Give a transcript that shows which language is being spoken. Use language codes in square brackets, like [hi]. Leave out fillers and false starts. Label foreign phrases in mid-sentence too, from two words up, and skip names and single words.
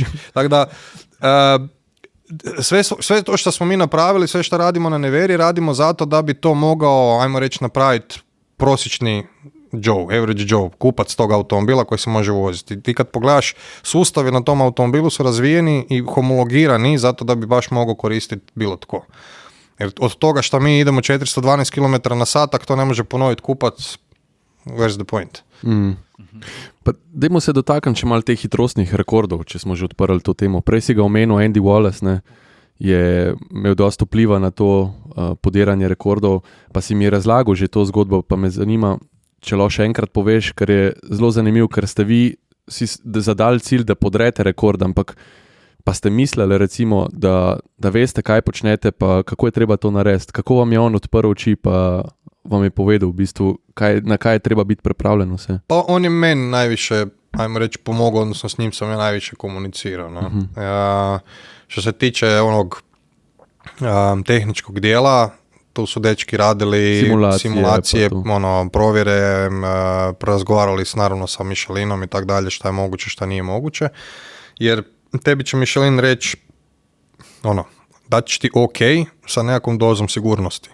[hr] Tako da, sve to što smo mi napravili, sve što radimo na Neveri, radimo zato da bi to mogao, ajmo reći, napraviti prosječni Joe, [en] average Joe, [hr] kupac tog automobila koji se može voziti. Ti kad pogledaš, sustavi na tom automobilu su razvijeni i homologirani zato da bi baš mogao koristiti bilo tko. Jer od toga što mi idemo 412 km na sat, ako to ne može ponoviti kupac, [en] where's the point? [sl] Pa dajmo se dotakniti malo teh hitrostnih rekordov, če smo že odprli to temo. Prej si ga omenil, Andy Wallace, ne, je imel dosta vpliva na to podiranje rekordov, pa si mi je razlagal že to zgodbo, pa me zanima, če lahko še enkrat poveš, ker je zelo zanimiv, ker ste vi si zadali cilj, da podrete rekord, ampak pa ste mislili recimo, da veste, kaj počnete, pa kako je treba to narediti, kako vam je on odprl oči, pa vam je povedal v bistvu, na kaj je treba biti pripravljen vse. [hr] Pa on je meni najviše, ajmo reći, pomogao, odnosno s njim sam ja najviše komunicirao. No? Što se tiče onog tehničkog dijela, tu su dečki radili simulacije provjere, razgovarali s naravno sa Michelinom i tak dalje, šta je moguće, šta nije moguće, jer tebi će Michelin reći daći ti ok sa nekakvom dozom sigurnosti.